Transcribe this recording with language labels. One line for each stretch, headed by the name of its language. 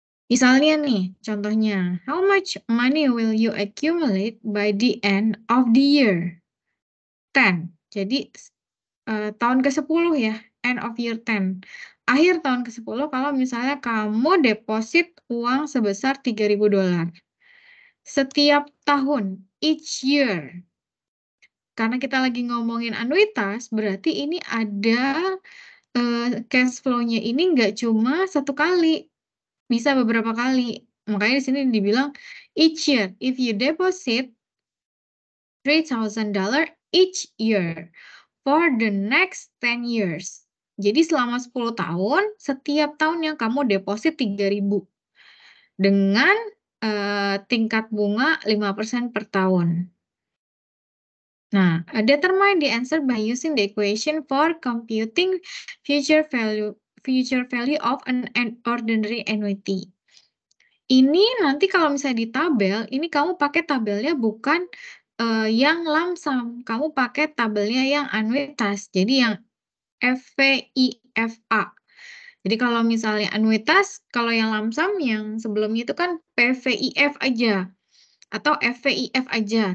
Indonesian: Misalnya nih, contohnya,
English: how much money will you accumulate by the end of the year? 10.
Indonesian: Jadi, tahun ke-10 ya,
English: end of year 10.
Indonesian: Akhir tahun ke-10 kalau misalnya kamu deposit uang sebesar $3.000. Setiap tahun,
English: each year.
Indonesian: Karena kita lagi ngomongin anuitas, berarti ini ada, cash flow-nya ini nggak cuma 1 kali. Bisa beberapa kali. Makanya di sini dibilang,
English: each year if you deposit $3,000 each year for the next 10 years.
Indonesian: Jadi selama 10 tahun, setiap tahunnya kamu deposit 3.000 dengan tingkat bunga 5% per tahun.
English: Nah, determine the answer by using the equation for computing future value of an ordinary annuity.
Indonesian: Ini nanti kalau misalnya di tabel, ini kamu pakai tabelnya bukan yang lump sum, kamu pakai tabelnya yang anuitas. Jadi yang FVIFA. Jadi kalau misalnya anuitas, kalau yang lump sum yang sebelumnya itu kan PVIF aja atau FVIF aja.